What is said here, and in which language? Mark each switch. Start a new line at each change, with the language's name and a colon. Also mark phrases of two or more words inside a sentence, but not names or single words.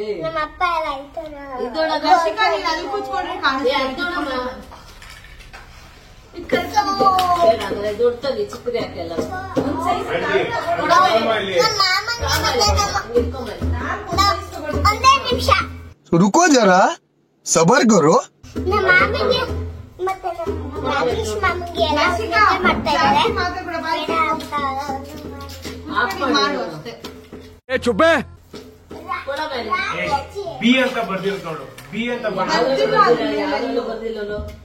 Kannada: ನಮ್ಮ ಅಪ್ಪ ಎಲ್ಲ ಇದೊಳಗ ಲಸಿಕಾ ನೀನ್ ಅಲ್ಲಿ ಕೂತ್ಕೊಂಡ್ರೆ ಏ, ಕಾಣಿಸ್ತಾ ಅದ್ ನೋಡಮ್ಮ. ಆಯ್ತು. ಬೇಡ, ಅಂದ್ರೆ ದೊಡ್ಡದು ಚಿಕ್ಕದೇ ಹಾಕಲ್ಲ. ನಮ್ಮ ಮಾಮಂಗೆ ಒಂದೇ ನಿಮಿಷ.
Hindi: रुको जरा सबर करो
Kannada: ನಮ್ಮ ಮಾಮಿಗೆ ಮತ್ತೆ ನಮ್ಮ ರಾಕೇಶ್ ಮಾಮಿಗೆ ಎಲ್ಲ ಲಸಿಕಾ ಊಟ ಮಾಡ್ತಾ ಇದ್ದಾರೆ. ಜಾಸ್ತಿ ಮಾತಾಡ್ಬೇಡ, ಬಾಯಿ ಬೇಡ ಅಂತ ಮಾಡು ಅಷ್ಟೇ.
Hindi: चुपे
Kannada: ಕೊಡ ಮೇಲೆ. ರಾಕೇಶ್ ಬಿ ಅಂತ ಬರ್ದಿರೋದು ನೋಡು. ಬಿ ಅಂತ ಯಾರಲ್ಲೂ ಬಂದಿಲ್ಲಲ್ಲೋ.